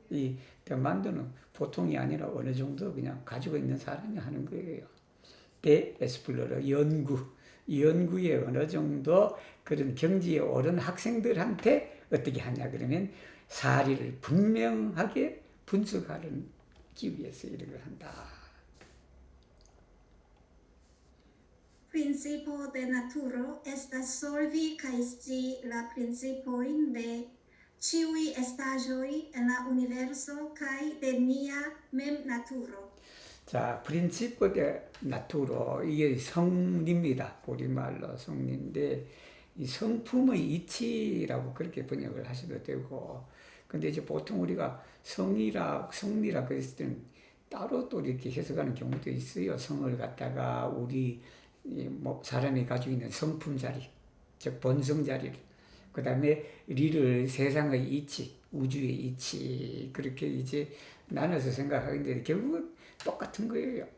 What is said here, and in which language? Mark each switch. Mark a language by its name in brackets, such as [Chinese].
[Korean] 이 대만도는 보통이 아니라 어느 정도 그냥 가지고 있는 사람이 하는 거예요. 에스플로러 연구에 어느 정도 그런 경지에 오른 학생들한테 어떻게 하냐 그러면 사리를 분명하게 분석하기 위해서 이렇게 한다. [Esperanto] Principio de naturo estas solvi kaj scii la principojn de ĉiuj estaĵoj en la universo kaj de nia mem naturo. [Korean] 자, 프린시포 데 나투로 이게 성리입니다. 우리말로 성리인데 이 성품의 이치라고 그렇게 번역을 하셔도 되고 근데 이제 보통 우리가 성리라 그랬을 때는 따로 또 이렇게 해석하는 경우도 있어요. 성을 갖다가 우리 뭐 사람이 가지고 있는 성품 자리, 즉 본성 자리를, 그 다음에 리를 세상의 이치, 우주의 이치, 그렇게 이제 나눠서 생각하는데 결국은 똑같은 거예요.